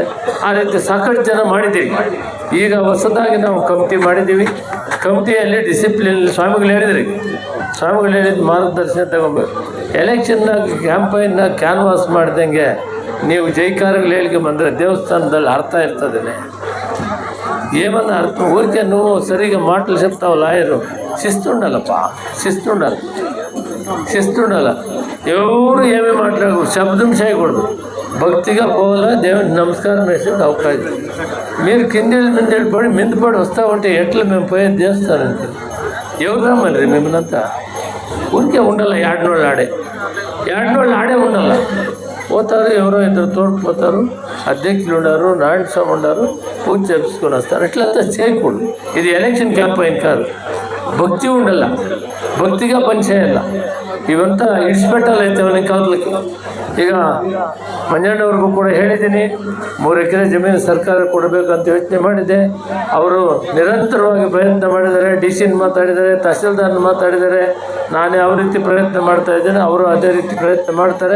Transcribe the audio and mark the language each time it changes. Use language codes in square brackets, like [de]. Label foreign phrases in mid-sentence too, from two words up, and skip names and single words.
[kn] ಆ ರೀತಿ ಸಾಕಷ್ಟು ಜನ ಮಾಡಿದ್ದೀವಿ. ಈಗ ಹೊಸದಾಗಿ ನಾವು ಕಮಿಟಿ ಮಾಡಿದ್ದೀವಿ. ಕಮಿಟಿಯಲ್ಲಿ ಡಿಸಿಪ್ಲಿನ್ ಸ್ವಾಮಿಗಳು ಹೇಳಿದ ಮಾರ್ಗದರ್ಶನ ತಗೊಬೇಕು. ಎಲೆಕ್ಷನ್ನಾಗ [en] campaign canvass [kn] ಮಾಡ್ದಂಗೆ ನೀವು ಜೈಕಾರಗಳು ಹೇಳಿಕೆ ಬಂದರೆ ದೇವಸ್ಥಾನದಲ್ಲಿ ಅರ್ಥ ಇರ್ತದೆ. [te] ఏమన్నా అర్థం ఊరికే నువ్వు సరిగా మాటలు చెప్తావు లాయరు. శిస్తుండాలప్ప, శిస్తుండాల. ఎవరు ఏమీ మాట్లాడకూడదు, శబ్దం చేయకూడదు. భక్తిగా పోవాలా, దేవుడికి నమస్కారం వేసేది అవకాశం. మీరు కిందేళ్ళు పడి మిందపడి వస్తూ ఉంటే ఎట్లా మేము పోయేది చేస్తారంటే ఎవరు రమ్మని మిమ్మల్నంతా ఊరికే ఉండాల. ఏడనోళ్ళు ఆడే ఉండాల. పోతారు, ఎవరో ఇద్దరు తోడుకుపోతారు. అధ్యక్షులు ఉన్నారు, నారాయణ స్వామి ఉన్నారు, పూజ చేసుకొని వస్తారు. ఇట్లంతా చేయకూడదు. ఇది [en] election campaign [te] కాదు. భక్తి ఉండాల, భక్తిగా పనిచేయాల. [kn] ಇವಂತ ಇಡಿಸ್ಬಿಟ್ಟಲ್ಲೈತೆ ಅವನಿಗೆ ಕಾಲಕ್ಕೆ. ಈಗ ಮಂಜಣ್ಣವ್ರಿಗೂ ಕೂಡ ಹೇಳಿದ್ದೀನಿ, 3 ಎಕರೆ ಜಮೀನು ಸರ್ಕಾರ ಕೊಡಬೇಕಂತ ಯೋಚನೆ ಮಾಡಿದೆ. ಅವರು ನಿರಂತರವಾಗಿ ಪ್ರಯತ್ನ ಮಾಡಿದ್ದಾರೆ. DC ಮಾತಾಡಿದ್ದಾರೆ, ತಹಸೀಲ್ದಾರ್ನ ಮಾತಾಡಿದ್ದಾರೆ. ನಾನು ಯಾವ ರೀತಿ ಪ್ರಯತ್ನ ಮಾಡ್ತಾ ಇದ್ದೇನೆ, ಅವರು ಅದೇ ರೀತಿ ಪ್ರಯತ್ನ ಮಾಡ್ತಾರೆ.